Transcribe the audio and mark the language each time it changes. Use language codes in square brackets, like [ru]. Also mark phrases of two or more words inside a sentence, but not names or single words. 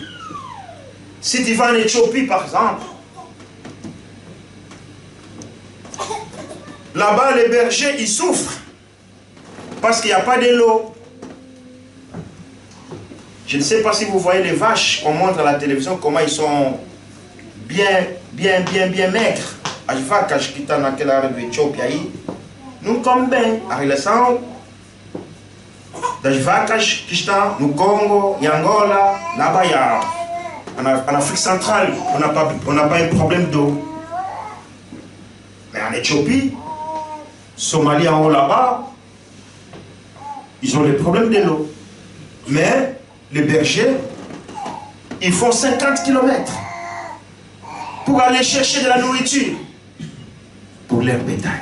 [fr] Si tu vas en Éthiopie, par exemple, là-bas, les bergers, ils souffrent parce qu'il n'y a pas de l'eau. Je ne sais pas si vous voyez les vaches qu'on montre à la télévision, comment ils sont bien maigres. [pt] As vacas que estão naquela área do Etiópia aí, não comem bem. A relação das vacas que estão no Congo, em Angola, [fr] là-bas, en Afrique centrale, on n'a pas un problème d'eau. Mais en Éthiopie, Somalie en haut là-bas, ils ont les problèmes de l'eau. Mais les bergers, ils font 50 km pour aller chercher de la nourriture pour leur bétail.